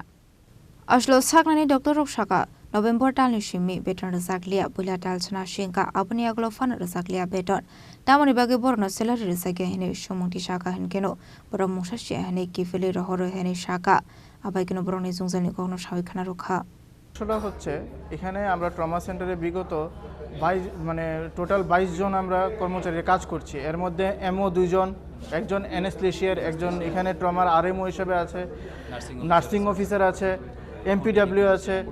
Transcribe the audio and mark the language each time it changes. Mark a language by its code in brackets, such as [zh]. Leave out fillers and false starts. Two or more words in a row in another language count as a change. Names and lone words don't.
[trp] Ashlo saknani Dr. Rokshaka November dalni simi beton rezaklia bulia dalchna shinka apni aglo fan rezaklia beton tamani bage borno salary rezage hene shumungti shaka henkeno borom mushashi hene kifili rohoro hene shaka abaikeno boroni zungzani kono shawi khana rokha [bn] সেটা হচ্ছে এখানে আমরা [en] trauma centre [bn] বিগত 22 টোটাল 22 জন আমরা কর্মচারী কাজ করছি এর মধ্যে এমও 2 জন একজন অ্যানেস্থেসিয়ার একজন এখানে ট্রমার আরএমও হিসেবে আছে [en] nursing officer [bn] আছে এমপিডব্লিউ আছে